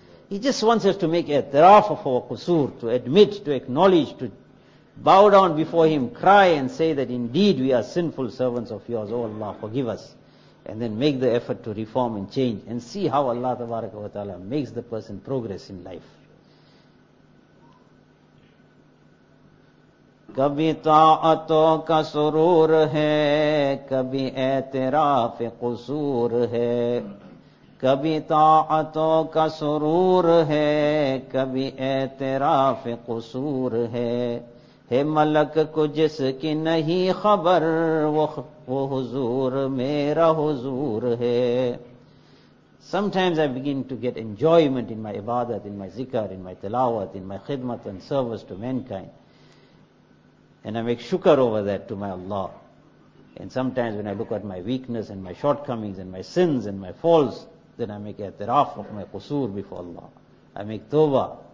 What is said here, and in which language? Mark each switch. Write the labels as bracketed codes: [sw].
[en] He just wants us to make a i'tiraf of our qusur, to admit, to acknowledge, to bow down before Him, cry and say that indeed we are sinful servants of Yours, O Allah, forgive us. And then make the effort to reform and change and see how Allah tabaraka wa ta'ala makes the person progress in life. [ur] کبھی طاعتوں کا سرور ہے کبھی اعتراف قصور ہے کبھی طاعتوں کا سرور ہے کبھی اعتراف قصور ہے ہے ملک کو جس کی نہیں خبر وہ حضور میرا حضور ہے [en] Sometimes I begin to get enjoyment in my عبادت, in my ذکر, in my تلاوت, in my خدمت and service to mankind. And I make shukr over that to my Allah. And sometimes when I look at my weakness and my shortcomings and my sins and my faults, then I make i'tiraf of my qusur before Allah. I make tawbah.